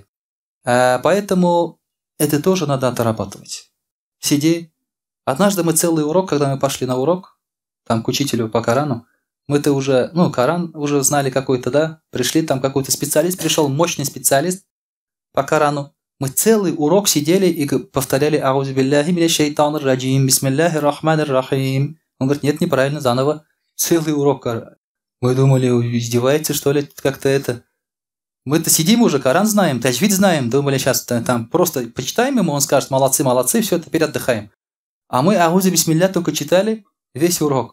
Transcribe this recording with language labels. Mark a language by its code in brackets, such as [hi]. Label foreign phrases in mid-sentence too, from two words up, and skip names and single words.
[ru] Поэтому это тоже надо отрабатывать. Сиди. Однажды мы целый урок, когда мы пошли на урок, там к учителю по Корану, мы-то уже, Коран уже знали какой-то, да, пришли, там какой-то специалист пришел, мощный специалист по Корану. Мы целый урок сидели и повторяли [ar] «أعوذ بالله من الشيطان الرجيم بسم الله الرحمن الرحيم». [ru] Он говорит, нет, неправильно, заново. Целый урок. Мы думали, издевается, что ли, как-то это. Мы-то сидим уже, Коран знаем, таджвид знаем, думали, сейчас там просто почитаем ему, он скажет, молодцы, все, теперь отдыхаем. А мы [ar] «أعوذ بسم الله» [ru] только читали весь урок.